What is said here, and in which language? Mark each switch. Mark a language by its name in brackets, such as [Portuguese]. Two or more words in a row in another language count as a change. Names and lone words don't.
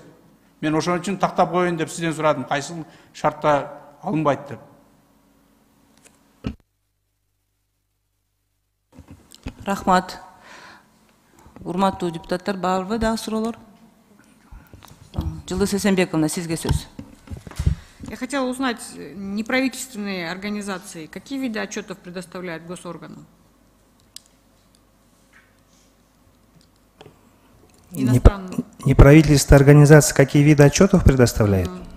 [Kyrgyz] Мен ошон үчүн тактап коеюн деп сизден сурадым, кайсы шартта алынбайт деп. Рахмат. Урматтуу депутаттар, барбы дагы суроолор? Жылдыз Эсенбековна, сизге сөз. [Russian] Я хотела узнать, неправительственные организации, какие виды отчетов предоставляют госорганам? Неправительственные организации какие виды отчетов предоставляют?